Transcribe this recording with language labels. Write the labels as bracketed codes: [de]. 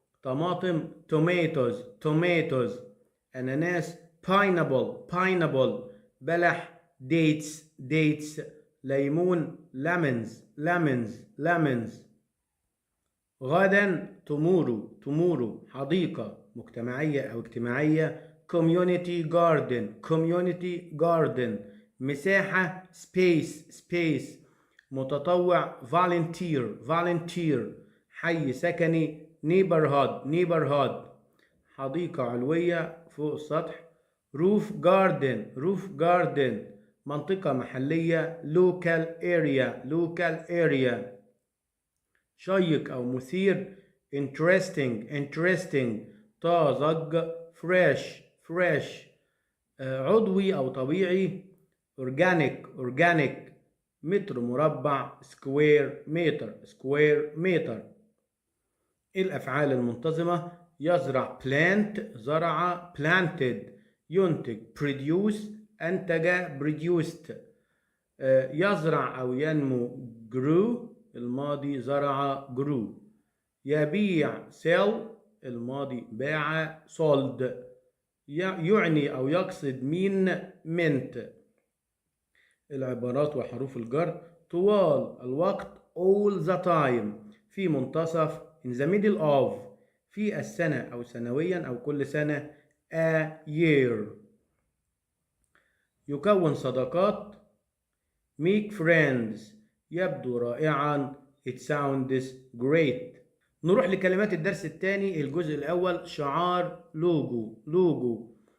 [ar] طماطم tomatoes. أناناس pineapple. بلح dates. ليمون lemons. غدا tomorrow. حديقة مجتمعية أو اجتماعية [en] community garden. [ar] مساحة space. متطوع volunteer. حي سكني neighborhood. حديقة علوية فوق السطح [en] roof garden. [ar] منطقة محلية [en] local area. [ar] شيق أو مثير interesting. طازج fresh. عضوي أو طبيعي organic. متر مربع [en] square meter. [ar] الأفعال المنتظمة يزرع plant زرع planted. ينتج produce أنتج produced. يزرع أو ينمو grew الماضي زرع grew. يبيع sell الماضي باع sold. يعني أو يقصد meant. العبارات وحروف الجر طوال الوقت [en] all the time. [ar] في منتصف [en] in the middle of. [ar] في السنة أو سنويا أو كل سنة [en] a year. [ar] يكون صداقات [en] make friends. [ar] يبدو رائعا [en] it sounds great. [ar] نروح لكلمات الدرس الثاني. الجزء الأول شعار لوجو.